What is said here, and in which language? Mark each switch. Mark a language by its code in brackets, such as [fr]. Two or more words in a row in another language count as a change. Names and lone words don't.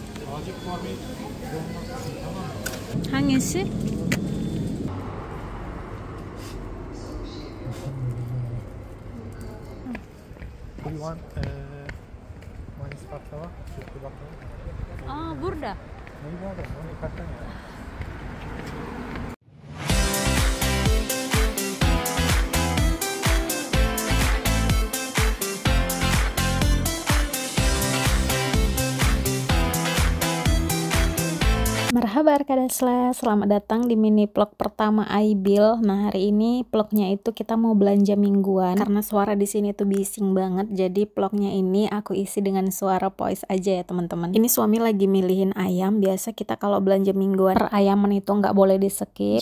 [tr] Hangisi? [en] Do you want manis baklava? [tr] Sütlü baklava? Aa, burada. Neyi var da? Onu kaçtan ya? Merhaba Arkadasla, [id] selamat datang di mini vlog pertama Aibil. Nah, hari ini vlognya itu kita mau belanja mingguan karena suara di sini tuh bising banget. Jadi vlognya ini aku isi dengan suara voice aja ya teman-teman. Ini suami lagi milihin ayam. Biasa kita kalau belanja mingguan per ayaman itu nggak boleh di skip.